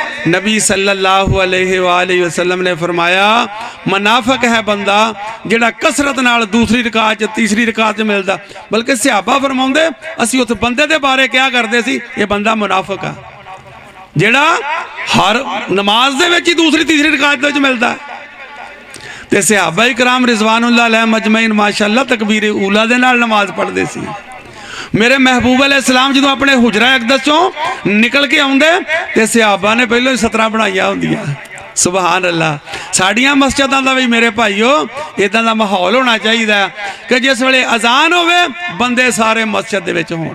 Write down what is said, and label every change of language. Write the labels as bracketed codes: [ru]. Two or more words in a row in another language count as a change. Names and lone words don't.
[pa] نبی [ar] صلى الله عليه وسلم [pa] نے فرمایا منافق ہے بندہ جہڑا کثرت نال دوسری رکعت چ تیسری رکعت چ ملدا. بلکہ صحابہ فرماؤندے اسیں اس بندے دے بارے کیا کردے سی، یہ بندہ منافق آ جہڑا ہر نماز دے وچ ہی دوسری تیسری رکعت دے وچ ملدا. تے صحابہ کرام [ar] رضوان الله عليهم أجمعين [pa] ماشاءاللہ تکبیر اولیٰ دے نال نماز پڑھدے سی. میرے محبوب علیہ السلام جو اپنے حجرہ اقدس چوں نکل کے آؤندے تے صحابہ نے پہلوں ہی 17 بنائیاں ہندیاں. [ar] سبحان الله. [pa] ساڈیاں مسجداں دا بھی میرے بھائیو ایداں دا ماحول ہونا چاہیدا کہ جس ویلے اذان ہووے بندے سارے مسجد دے وچ ہون.